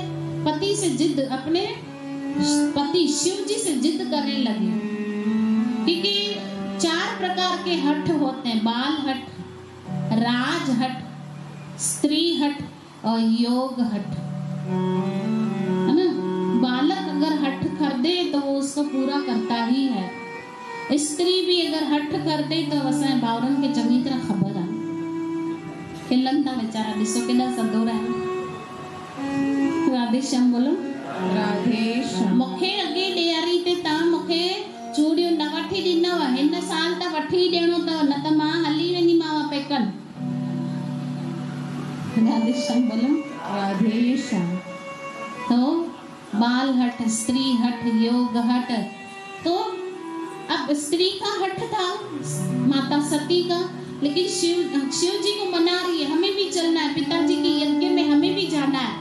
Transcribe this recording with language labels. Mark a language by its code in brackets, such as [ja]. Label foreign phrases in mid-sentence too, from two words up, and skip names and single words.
[hi] पति से जिद, अपने पति शिव जी से जिद करने लगी, क्योंकि 4 प्रकार के हठ होते हैं। बाल हठ, राज हठ, स्त्री हठ और योग हठ, है ना। बालक अगर हठ कर दे तो वो उसको पूरा करता ही है। स्त्री भी अगर हठ कर दे तो [sd] असांजे भाउरनि खे चङी तरह ख़बर आहे। खिलनि था वीचारा, ॾिसो केॾा सदोरा आहिनि। [hi] राधे श्याम बोलो राधे श्याम। [sd] मूंखे अॻे ॾियारी ते तव्हां मूंखे चूड़ियूं न वठी ॾिनव, हिन साल त वठी ॾियणो अथव, न त मां हली वेंदीमांव पेकनि। [hi] राधे श्याम बोलो राधे श्याम। तो बाल हट, स्त्री हट, योग हट। तो अब स्त्री का हट था माता सती का, लेकिन शिव जी को मना रही है, हमें भी चलना है, पिताजी के यज्ञ में हमें भी जाना है।